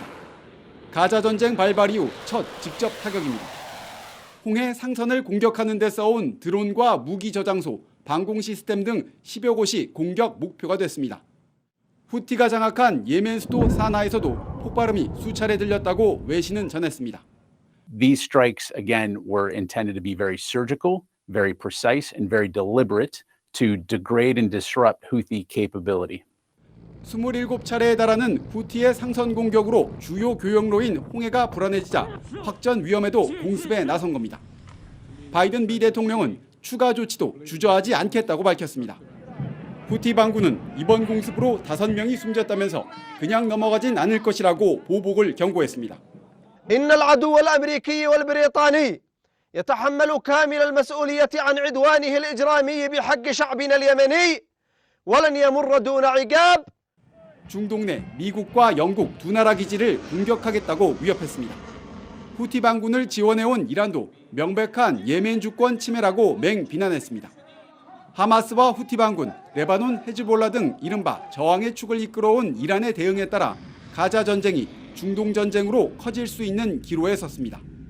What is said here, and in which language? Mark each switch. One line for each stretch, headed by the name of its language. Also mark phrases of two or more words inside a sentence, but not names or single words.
Korean: 가자 전쟁 발발 이후 첫 직접 타격입니다. 홍해 상선을 공격하는 데 써온 드론과 무기 저장소, 방공 시스템 등 10여 곳이 공격 목표가 됐습니다. 후티가 장악한 예멘 수도 사나에서도 폭발음이 수차례 들렸다고 외신은 전했습니다.
English: These strikes again were intended to be very surgical, very precise, and very deliberate to degrade and disrupt Houthi capability.
Korean: 27차례에 달하는 후티의 상선 공격으로 주요 교역로인 홍해가 불안해지자 확전 위험에도 공습에 나선 겁니다. 바이든 미 대통령은 추가 조치도 주저하지 않겠다고 밝혔습니다. 후티 반군은 이번 공습으로 5명이 숨졌다면서 그냥 넘어가진 않을 것이라고 보복을 경고했습니다.
Arabic: إن العدو الأمريكي والبريطاني يتحمل كامل المسؤولية عن عدوانه الإجرامي بحق شعبنا اليمني ولن يمر دون عقاب.
Korean: 중동 내 미국과 영국 두 나라 기지를 공격하겠다고 위협했습니다. 후티 반군을 지원해온 이란도 명백한 예멘 주권 침해라고 맹비난했습니다. 하마스와 후티 반군, 레바논 헤즈볼라 등 이른바 저항의 축을 이끌어온 이란의 대응에 따라 가자 전쟁이 중동 전쟁으로 커질 수 있는 기로에 섰습니다.